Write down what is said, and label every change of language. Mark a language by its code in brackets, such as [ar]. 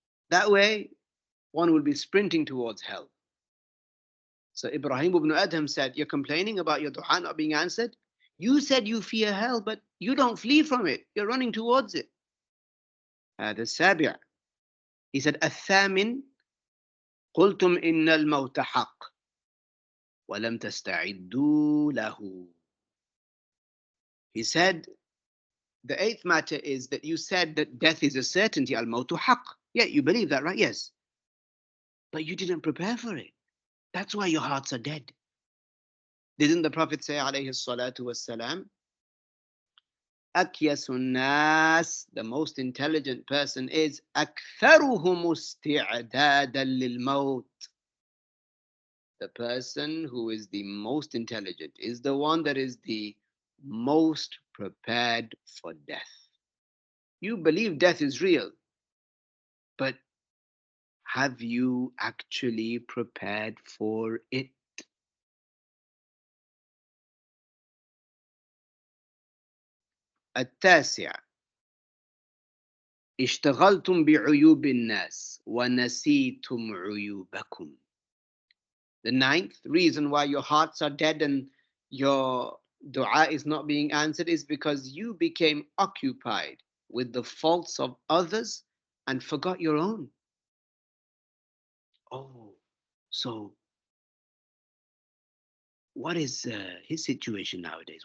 [en] That way, one will be sprinting towards hell. So Ibrahim ibn Adham said, you're complaining about your dua not being answered? You said you fear hell, but you don't flee from it. You're running towards it. [ar] هذا السابع. [en] He said, [ar] الثامن قلتم إن الموت حق ولم تستعدوا له. [en] He said, the eighth matter is that you said that death is a certainty. [ar] Al-mawtu haq. [en] Yeah, you believe that, right? Yes. But you didn't prepare for it. That's why your hearts are dead. Didn't the Prophet say, [ar] alayhi salatu wassalam, Akyasun nas, [en] the most intelligent person is [ar] aktharuhum isti'dadan lil maut. [en] The person who is the most intelligent is the one that is the most prepared for death. You believe death is real, but have you actually prepared for it? [ar] التاسع اشتغلتم بعيوب الناس ونسيتم عيوبكم. [en] The ninth reason why your hearts are dead and your dua is not being answered is because you became occupied with the faults of others and forgot your own. Oh, so what is his situation nowadays?